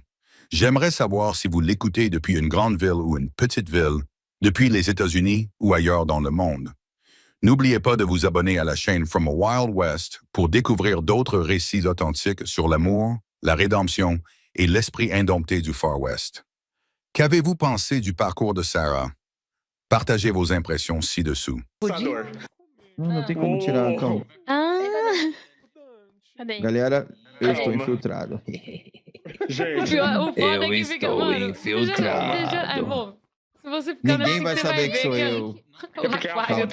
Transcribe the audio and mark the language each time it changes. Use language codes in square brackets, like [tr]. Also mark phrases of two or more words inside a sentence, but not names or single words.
[fr] J'aimerais savoir si vous l'écoutez depuis une grande ville ou une petite ville, depuis les États-Unis ou ailleurs dans le monde. N'oubliez pas de vous abonner à la chaîne From a Wild West pour découvrir d'autres récits authentiques sur l'amour, la rédemption et l'esprit indompté du Far West. Qu'avez-vous pensé du parcours de Sarah? Partagez vos impressões ci-dessous. [pt] Não tem como tirar, calma. Cadê? Galera, eu estou Calma. infiltrado. Gente, O foda Eu é que fica, estou mano, infiltrado. bom, se você ficar Ninguém assim, vai você saber que ver sou é eu. o é porque a aquário.